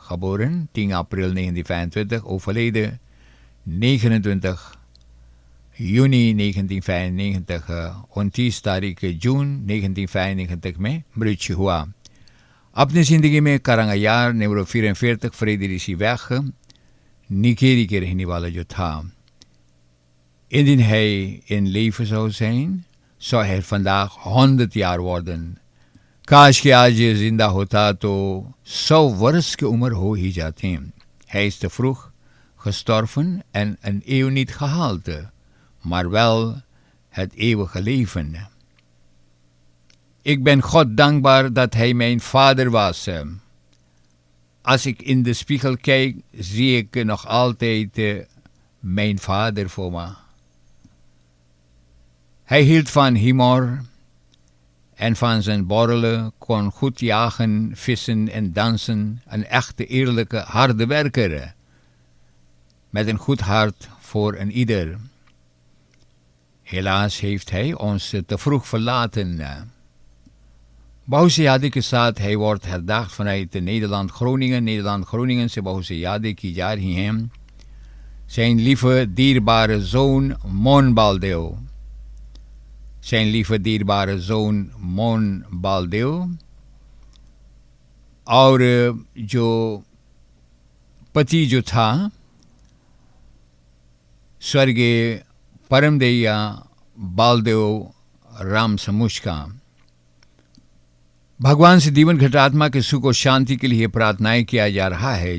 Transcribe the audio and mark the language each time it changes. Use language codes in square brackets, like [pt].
[nl] Geboren 10 april 1925, overleden 29 juni 1995, [hi] 29 तारीख जून 1995 में मृत्यु हुआ. अपनी ज़िंदगी में करंगायार नंबर 44 Friedrichsweg Nikeri के रहने वाला जो था. [nl] Indien hij in leven zou zijn, zou hij vandaag 100 jaar worden. [hi] काश कि आज ये जिंदा होता तो 100 वर्ष की उम्र हो ही जाती. [nl] Hij is te vroeg gestorven en een eeuw niet gehaald, maar wel het eeuwige leven. Ik ben God dankbaar dat hij mijn vader was. Als ik in de spiegel kijk, zie ik nog altijd mijn vader voor me. Hij hield van humor en van zijn borrelen, kon goed jagen, vissen en dansen. Een echte, eerlijke, harde werker. Met een goed hart voor een ieder. Helaas heeft hij ons te vroeg verlaten. Bahuse Yadi [hi] के साथ [nl] hij wordt herdacht vanuit Nederland-Groningen. [hi] Nederland-Groningen से Bahuse Yadi की जा रही हैं. [nl] Zijn lieve, dierbare zoon Mon Baldeo. Zijn lieve, dierbare zoon Mon Baldeo. [hi] और जो पति जो था स्वर्गीय परमदैया बालदेव राम समुच का. भगवान से जीवन घटात्मा के सुख और शांति के लिए प्रार्थनाएं किया जा रहा है.